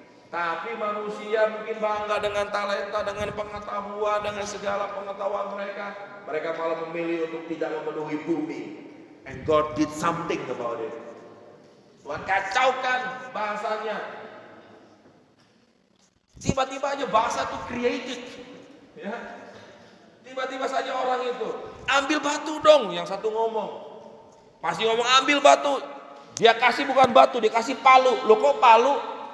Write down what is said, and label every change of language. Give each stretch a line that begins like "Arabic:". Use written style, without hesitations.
Indonesian: Tapi manusia mungkin bangga dengan talenta, dengan pengetahuan, dengan segala pengetahuan mereka. Mereka malah memilih untuk tidak memenuhi bumi.
English: And God did something about it.
Indonesian: Tuhan kacaukan bahasanya. Tiba-tiba aja bahasa itu created. Ya. Tiba-tiba saja orang itu ambil batu dong, yang satu ngomong. Pasti ngomong ambil batu. Dia kasih bukan batu, dia kasih palu. Loh kok palu?